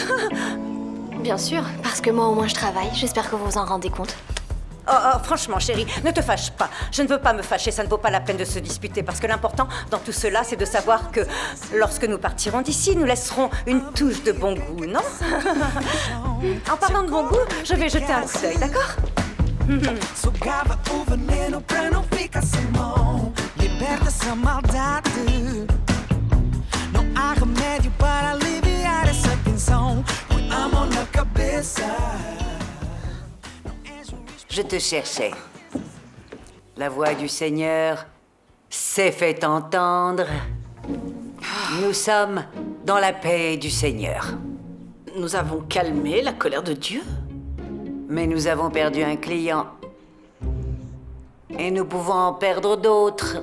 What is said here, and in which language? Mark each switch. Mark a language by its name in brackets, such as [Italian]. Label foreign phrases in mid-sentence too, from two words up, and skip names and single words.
[French] Bien sûr, parce que moi au moins je travaille. J'espère que vous vous en rendez compte. Oh, franchement, chérie, ne te fâche pas. Je ne veux pas me fâcher, ça ne vaut pas la peine de se disputer. Parce que l'important dans tout cela, c'est de savoir que lorsque nous partirons d'ici, nous laisserons une touche de bon goût, non? En parlant de bon goût, je vais jeter un coup d'œil, d'accord? [Portuguese] Sugava o veneno pra não ficar sem mão. Liberta essa maldade. Não há remédio para aliviar essa tensão. Põe a mão na cabeça. [French] Je te cherchais. La voix du Seigneur s'est fait entendre. Nous sommes dans la paix du Seigneur. Nous avons calmé la colère de Dieu. Mais nous avons perdu un client. Et nous pouvons en perdre d'autres.